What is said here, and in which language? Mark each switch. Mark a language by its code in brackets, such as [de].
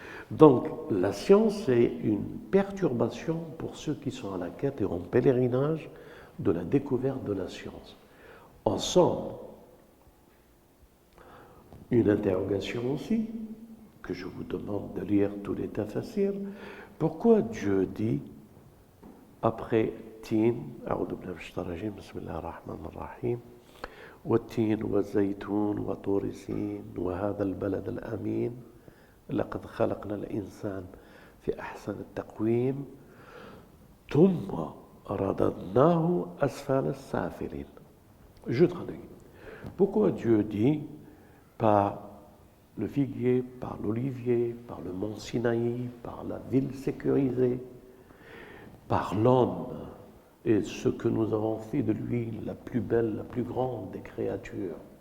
[fr] Donc, la science est une perturbation pour ceux qui sont à la quête et en pèlerinage de la découverte de la science. Ensemble, une interrogation aussi, que je vous demande de lire tous les tafassirs. Pourquoi Dieu dit [ar] après tin, أعوذ بالله من الشيطان الرجيم بسم الله الرحمن الرحيم والتين والزيتون وطور سين وهذا البلد الأمين لقد خلقنا الإنسان في أحسن التقويم ثم رددناه أسفل السافلين. [fr] Je traduis. Pourquoi Dieu dit par le figuier, par l'olivier, par le mont Sinaï, par la ville sécurisée, par l'homme et ce que nous avons fait de lui la plus belle, la plus grande des créatures.